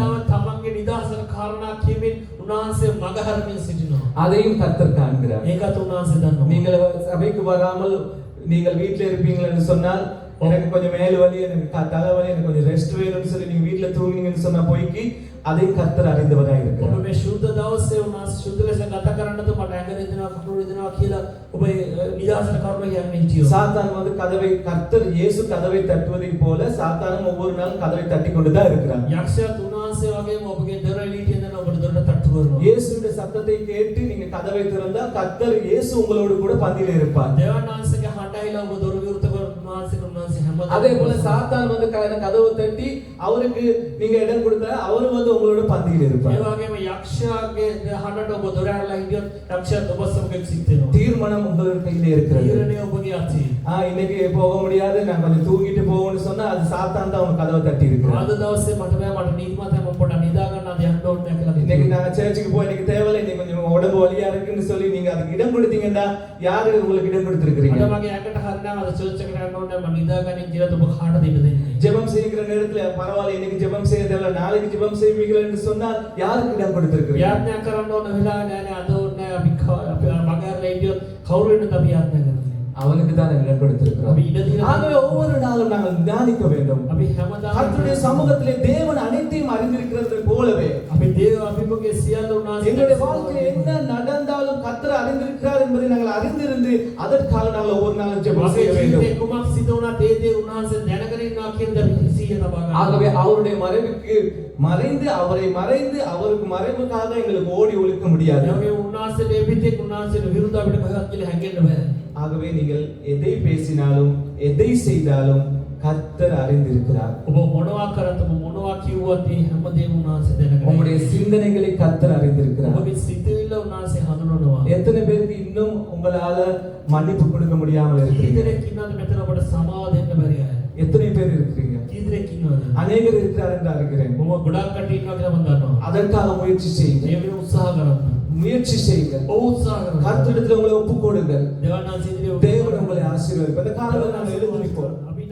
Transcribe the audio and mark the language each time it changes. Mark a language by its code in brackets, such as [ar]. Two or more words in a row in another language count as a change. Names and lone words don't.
[si] හැමදාම තමන්ගේ නිදහසට කාරණා කියමින් උන්වහන්සේ මගහරමින් සිටිනවා. [ta] அதையும் கர்த்தர் காண்கிறார். [si] ඒකත් උන්වහන්සේ දන්නවා. [ta] நீங்கள் சபைக்கு வராமல் நீங்கள் வீட்டில் இருப்பீங்கள் என்று சொன்னால் எனக்கு கொஞ்சம் மேல் வலி எனக்கு தலைவலி எனக்கு கொஞ்சம் ரெஸ்ட் வேணும்னு சொல்லி நீங்க வீட்டில் தூங்குனீங்கன்னு சொன்னா போய்க்கு அதையும் கர்த்தர் அறிந்தவராக [si] ඔබ [ta] இருக்கிறார். [si] මේ ශුද්ධ දවසේ උන්වහන්සේ ශුද්ධ ලෙස ගත කරන්නද මට ඇඟ රිදෙනවා කකුල රිදෙනවා කියලා ඔබ නිදහසට කරුණ කියන්නේ හිටියෝ. [ta] சாத்தான் வந்து கதவை கர்த்தர் இயேசு கதவை தட்டுவதை போல சாத்தானும் ஒவ்வொரு நாளும் கதவை தட்டி கொண்டுதான் இருக்கிறார். [si] යක්ෂයාත් උන්වහන්සේ වගේම ඔබගේ දොර එළියට එනවා ඔබට දොරට තට්ටු කරනවා. [ta] இயேசுவின் சத்தத்தை கேட்டு நீங்க கதவை திறந்தா கர்த்தர் இயேசு உங்களோடு கூட பந்தியில இருப்பார். [si] දේවාන් වහන්සේගේ හඬයිලා ඔබ දොර විවෘත කරන උන්වහන්සේ හැමදාම [ta] அதே போல சாத்தான் வந்து கதவை தட்டி அவருக்கு நீங்க இடம் கொடுத்தா அவரு வந்து உங்களோட பந்தியில [si] ඒ [ta] இருப்பார். [si] වගේම යක්ෂයාගේ හඬට ඔබ දොර ඇරලා හිටියොත් යක්ෂයාත් ඔබ සමග සිත් වෙනවා. [ta] தீர்மானம் உங்கள் கையில இருக்கிறது. [si] තීරණය ඔබගේ අතේ. [ta] இன்னைக்கு போக முடியாது நான் கொஞ்சம் தூங்கிட்டு போகணும்னு சொன்னா அது சாத்தான் தான் உங்க கதவை தட்டி இருக்கிறார். [si] අද දවසේ මට බෑ මට නිදිමත හැම පොඩ්ඩක් නිදා ගන්න අද යන්න ඕනේ කියලා [ta] இன்னைக்கு [si] කිව්වා. [ta] நான் சர்ச்சுக்கு போய் இன்னைக்கு தேவையில்லை இன்னைக்கு கொஞ்சம் உடம்பு வலியா இருக்குன்னு சொல்லி நீங்க அதுக்கு இடம் கொடுத்தீங்கன்னா யாரு உங்களுக்கு இடம் கொடுத்திருக்கிறீங்க? [si] අද මගේ ඇඟට හරිනවා අද චර්ච් එකට යන්න ඕනේ මම නිදා ගන්න කියලා ඔබ කාටද ඉඩ දෙන්නේ? [ta] ஜெபம் செய்கிற நேரத்துல பரவாயில்லை இன்னைக்கு ஜெபம் செய்ய தேவையில்லை நாளைக்கு ஜெபம் செய்வீர்கள் என்று சொன்னால் யாருக்கு இடம் கொடுத்திருக்கிறீங்க? [si] යාඥා කරන්න ඕන වෙලාව නෑ නේ අද ඕනේ අපි මගහැරලා හිටියොත් කවුරු වෙනද අපි යාඥා කරන්නේ? [ta] அவனுக்கு தான் இடம் கொடுத்திருக்கிறோம். [si] අපි ඉඩ දීලා [ta] ஆகவே ஒவ்வொரு நாளும் நாங்கள் தியானிக்க வேண்டும். [si] අපි හැමදාම [ta] கர்த்தருடைய சமூகத்திலே தேவன் அனைத்தையும் அறிந்திருக்கிறது போலவே [si] අපි දේව අභිමුඛයේ සියල්ල උන්වහන්සේ [ta] எங்களுடைய வாழ்க்கையில் என்ன நடந்தாலும் கர்த்தர் அறிந்திருக்கிறார் என்பதை நாங்கள் அறிந்திருந்து அதற்காக நாங்கள் ஒவ்வொரு நாளும் ஜெபம் செய்ய [si] අපේ [ta] வேண்டும். [si] ජීවිතේ කුමක් සිදු වුණත් ඒ දේ උන්වහන්සේ දැනගෙන ඉන්නවා කියන දේ අපි සිහිය තබා ගන්න. [ta] ஆகவே அவருடைய மறைவுக்கு மறைந்து அவருக்கு மறைவுக்காக எங்களுக்கு ஓடி ஒழிக்க முடியாது. [si] යෝගේ උන්වහන්සේට එපිටේ උන්වහන්සේට විරුද්ධ අපිට කොහෙවත් කියලා හැංගෙන්න බෑ. [ta] ஆகவே நீங்கள் எதை பேசினாலும் எதை செய்தாலும் கர்த்தர் அறிந்திருக்கிறார். [si] ඔබ මොනවා කරත් ඔබ මොනවා කිව්වත් ඒ හැමදේම උන්වහන්සේ දැනගෙන [ta] உங்களுடைய சிந்தனைகளை கர்த்தர் அறிந்திருக்கிறார். [si] ඔබගේ සිතුවිල්ල උන්වහන්සේ හඳුනනවා. [ta] எத்தனை பேருக்கு இன்னும் உங்களால மன்னிப்பு கொடுக்க முடியாமல் இருக்கிறீங்க? [si] කීදෙනෙක් ඉන්නවද මෙතන ඔබට සමාව දෙන්න බැරි අය? [ta] எத்தனை பேர் இருக்கிறீங்க? [si] කීදෙනෙක් ඉන්නවද? [ta] அநேகர் இருக்கிறார் என்று அறிகிறேன். [si] මම ගොඩාක් කටි ඉන්නවා කියලා මම දන්නවා. [ta] அதற்காக முயற்சி செய்யுங்க. [si] ඒ වෙන උත්සාහ කරන්න. [ta] முயற்சி செய்யுங்கள். [si] ඔව් උත්සාහ කරන්න. [ta] கர்த்தரிடத்தில் உங்களை ஒப்புக் கொடுங்கள். [si] දේවානන්සේ ඉදිරියේ [ta] தேவன் உங்களை ஆசீர்வதிப்பார். இந்த காலையில் நாங்கள் எழுந்து நிற்போம்.